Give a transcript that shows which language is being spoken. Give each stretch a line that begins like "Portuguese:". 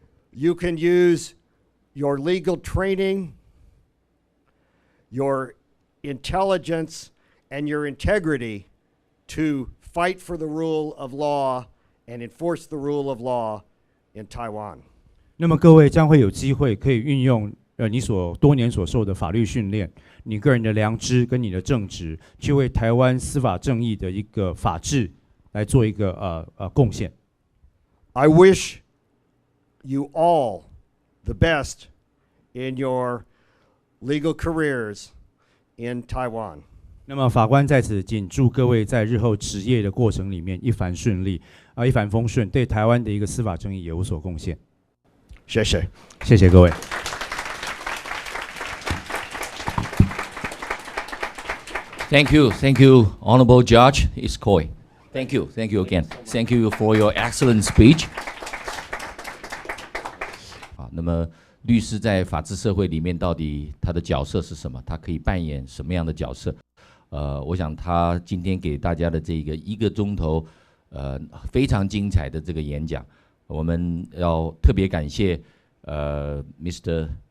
English: You can use your legal training, your intelligence, and your integrity to fight for the rule of law and enforce the rule of law in Taiwan.
Chinese: 那么各位将会有机会可以运用你所多年所受的法律训练，你个人的良知跟你的正直，去为台湾司法正义的一个法治来做一个贡献。
English: I wish you all the best in your legal careers in Taiwan.
Chinese: 那么法官在此谨祝各位在日后职业的过程里面一帆顺利一帆风顺，对台湾的一个司法正义也有所贡献。谢谢。谢谢各位。
English: Thank you, Honorable Judge Iscoe. Thank you again. Thank you for your excellent speech.
Chinese: 好，那么律师在法治社会里面到底他的角色是什么？他可以扮演什么样的角色？我想他今天给大家的这个1个钟头，非常精彩的这个演讲，我们要特别感谢Mr.